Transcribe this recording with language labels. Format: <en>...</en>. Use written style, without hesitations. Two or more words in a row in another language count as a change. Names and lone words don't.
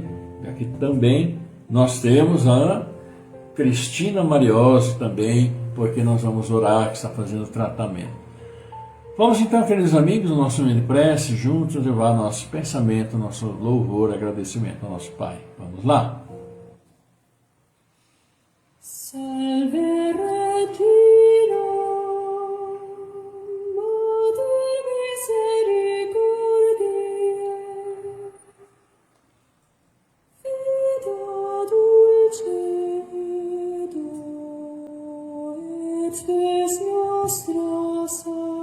<pt>Aqui também nós temos a Cristina Mariose também, porque nós vamos orar, que está fazendo tratamento. Vamos então, queridos amigos, no nosso momento de prece, juntos levar nosso pensamento, nosso louvor, agradecimento ao nosso Pai. Vamos lá?</pt> <la>Salve Regina, Mater misericordiae, Vita dulcedo, et spes nostra salvo.</la>